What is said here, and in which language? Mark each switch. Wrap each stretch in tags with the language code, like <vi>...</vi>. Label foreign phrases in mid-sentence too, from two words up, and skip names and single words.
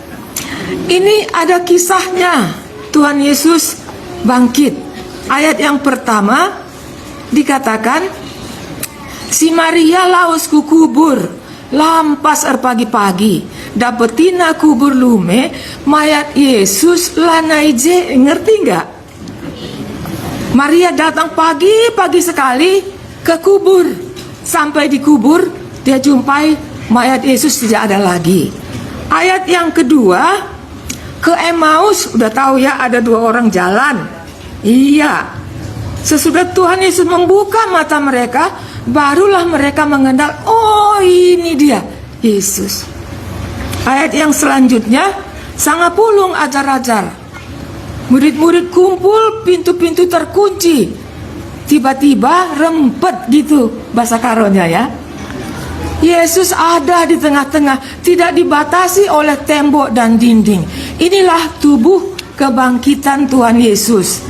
<id>Ini ada kisahnya. Tuhan Yesus bangkit. Ayat yang pertama dikatakan,</id> <btx>si Maria laos ku kubur, lampas pagi-pagi, dapetina kubur lume, mayat Yesus lanai je.</btx> <id>Ngerti nggak? Maria datang pagi-pagi sekali ke kubur. Sampai di kubur dia jumpai mayat Yesus tidak ada lagi. Ayat yang kedua, ke Emmaus. Udah tahu ya, ada 2 orang jalan. Iya. Sesudah Tuhan Yesus membuka mata mereka, barulah mereka mengenal, oh ini dia Yesus. Ayat yang selanjutnya,</id> <btx>sangapulung ajar-ajar.</btx> <id>Murid-murid kumpul, pintu-pintu terkunci. Tiba-tiba rempet gitu bahasa karonya ya. Yesus ada di tengah-tengah, tidak dibatasi oleh tembok dan dinding. Inilah tubuh kebangkitan Tuhan Yesus.</id>